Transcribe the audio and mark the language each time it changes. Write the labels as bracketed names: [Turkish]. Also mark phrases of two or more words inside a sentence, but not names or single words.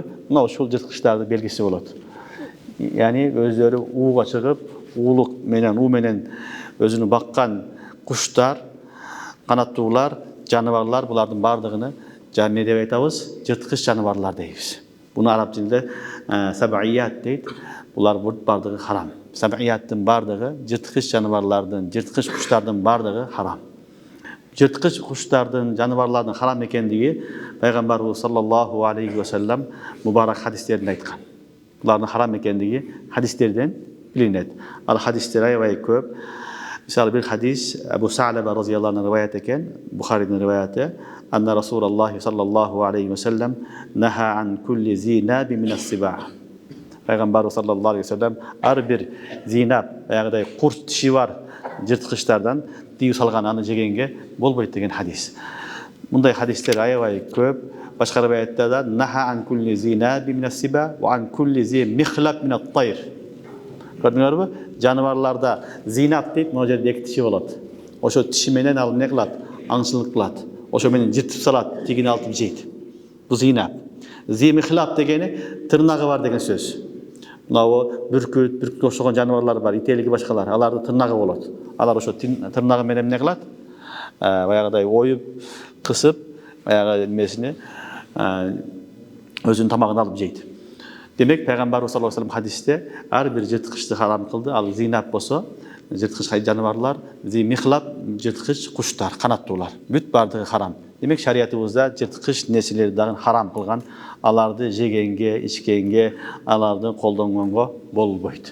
[Kyrgyz] Мына ушул жырткычтардын белгиси болот. Яни өздөрү ууга чыгып, уулук менен, уу менен өзүнү баккан куштар, канаттуулар, жаныбарлар, булардын бардыгыны не деп айтабыз? Жырткыч жаныбарлар дейбиз. Буну араб тилинде саб'ият дейт. Булар бардыгы харам. Саб'ияттын бардыгы, жырткыч жаныбарлардын, жырткыч куштардын бардыгы харам. Жырткыч куштардын, жаныбарлардын харам экендиги Пайгамбарыбыз [Arabic] صلى الله عليه وسلم [Kyrgyz] мубарак хадистеринде айткан. Булардын харам экендиги хадистерден билинет. Ал хадистер аябай көп. Мисалы бир хадис Абу Са'лаба [Arabic] رضي الله عنه [Kyrgyz] риваят экен, Бухаридин риваяты. [Arabic] أن رسول الله صلى الله عليه وسلم نهى عن كل ذي ناب من السباع. [Kyrgyz] Пайгамбар [Arabic] صلى الله عليه وسلم ар бир зинаб, [Kyrgyz] аягыдай курт тиши бар жырткычтардан тыюу салган, аны жегенге болбойт деген хадис. Мындай хадистер аябай көп. Башка риваятта да [Arabic] نهى عن كل ذي ناب من السباع وعن كل ذي مخلب من الطير. [Kyrgyz] Көрдүңөрбү? Жаныбарларда зинаб дейт, могу жерде эки тиши болот. Ошо тиши менен алып эмне кылат? Аңчылык кылат. Ошо менен жыртып салат, тигин алтып жейт. Бу зинаб. [Arabic] ذي مخلب [Kyrgyz] дегени тырнагы бар деген сөз. Мына бүркүт, бүркүткө окшогон жаныбарлар бар, ителги башкалар. Алардын тырнагы болот. Алар ошо тырнагы менен эмне кылат? Баягыдай оюп, кысып, баягы эмесине өзүнүн тамагын алып жейт. Демек Пайгамбарыбыз [Arabic] صلى الله عليه وسلم [Kyrgyz] хадисте ар бир жырткычты харам кылды. Ал зинаб болсо, жырткыч жаныбарлар, [Arabic] ذي مخلب, [Kyrgyz] жырткыч куштар, канаттуулар. Бүт бардыгы харам. Демек шариятыбызда жырткыч нерселерди дагы харам кылган, аларды жегенге, ичкенге, аларды колдонгонго болбойт.